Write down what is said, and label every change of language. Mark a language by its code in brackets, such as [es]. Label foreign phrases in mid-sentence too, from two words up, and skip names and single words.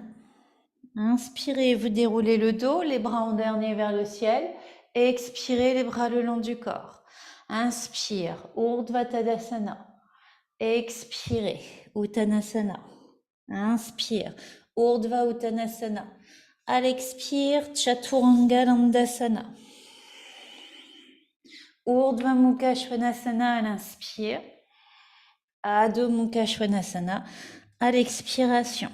[fr] Inspirez, vous déroulez le dos, les bras en dernier vers le ciel. Expirez, les bras le long du corps. Inspire, Urdhva Tadasana. Expirez, Uttanasana. Inspire, Urdhva Uttanasana. À l'expire, Chaturanga Dandasana. Urdhva Mukha Svanasana à l'inspire. Adho Mukha Svanasana à l'expiration.